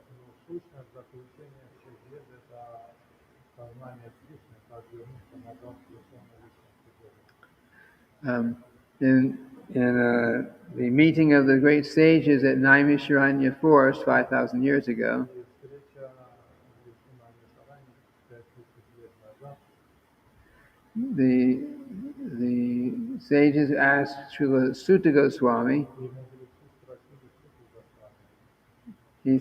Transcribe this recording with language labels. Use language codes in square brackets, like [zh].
[ru] Но сущность заключения всех вед – это сознание Кришны, как вернуться назад к духовной личности Бога. [en] In the meeting of the great sages at Naimisharanya Forest 5,000 years ago, [ru] И встреча в лесу на Мишаране 5000 лет назад, [en] the sages asked Srila Sutta Goswami. [ru] и мудрецы спросили Суту Госвами.